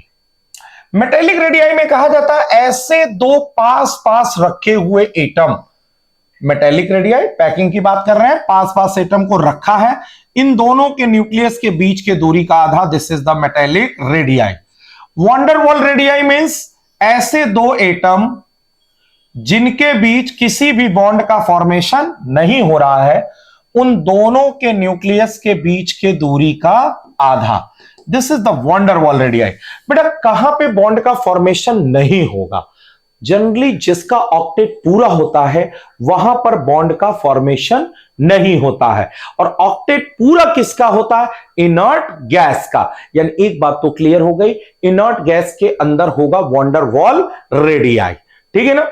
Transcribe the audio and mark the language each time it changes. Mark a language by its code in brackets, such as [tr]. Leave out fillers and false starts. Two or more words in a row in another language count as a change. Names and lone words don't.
[en] metallic radii [hi] में कहा जाता है ऐसे दो पास पास रखे हुए एटम, [en] metallic radii packing [hi] की बात कर रहे हैं, पास पास एटम को रखा है, इन दोनों के न्यूक्लियस के बीच के दूरी का आधा, [en] this is the metallic radii. [hi] van der Waals [en] radii means [hi] ऐसे दो एटम जिनके बीच किसी भी बॉन्ड का फॉर्मेशन नहीं हो रहा है, उन दोनों के न्यूक्लियस के बीच के दूरी का आधा, [en] this is the van der Waals रेडियाई। [hi] बेटा कहां पे बॉन्ड का फॉर्मेशन नहीं होगा? जनरली जिसका ऑक्टेट पूरा होता है वहां पर बॉन्ड का फॉर्मेशन नहीं होता है। और ऑक्टेट पूरा किसका होता है? [en] inert gas [hi] का। यानी एक बात तो क्लियर हो गई, [en] inert gas [hi] के अंदर होगा van der Waals रेडियाई। ठीक है ना।